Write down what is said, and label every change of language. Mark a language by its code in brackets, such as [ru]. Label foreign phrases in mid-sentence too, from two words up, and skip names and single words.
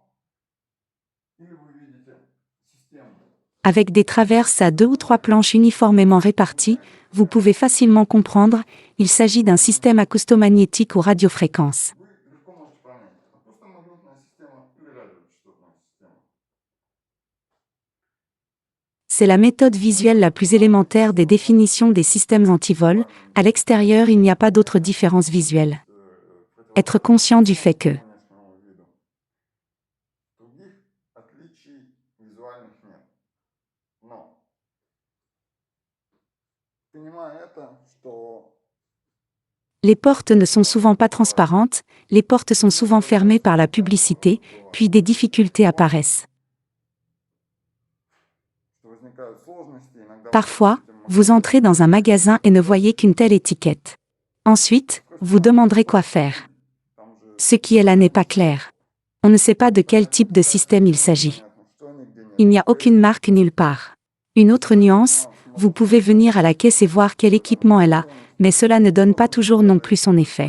[ru] Или вы видите систему. [fr] Avec des traverses à deux ou trois planches uniformément réparties, vous pouvez facilement comprendre, il s'agit d'un système acoustomagnétique aux radiofréquences. [ru] Вы легко можете понять, акустомагнитная система или радиочастотная система. [fr] C'est la méthode visuelle la plus élémentaire des définitions des systèmes antivol. À l'extérieur, il n'y a pas d'autre différence visuelle. Être conscient du fait que [ru] Внешнему виду. Других отличий визуальных нет. Но, понимая это, что [fr] les portes ne sont souvent pas transparentes, les portes sont souvent fermées par la publicité, puis des difficultés apparaissent. [ru] возникают сложности, иногда [fr] Parfois, Vous entrez dans un magasin et ne voyez qu'une telle étiquette. Ensuite, vous demanderez quoi faire. Ce qui est là n'est pas clair. On ne sait pas de quel type de système il s'agit. Il n'y a aucune marque nulle part. Une autre nuance, vous pouvez venir à la caisse et voir quel équipement est là, mais cela ne donne pas toujours non plus son effet.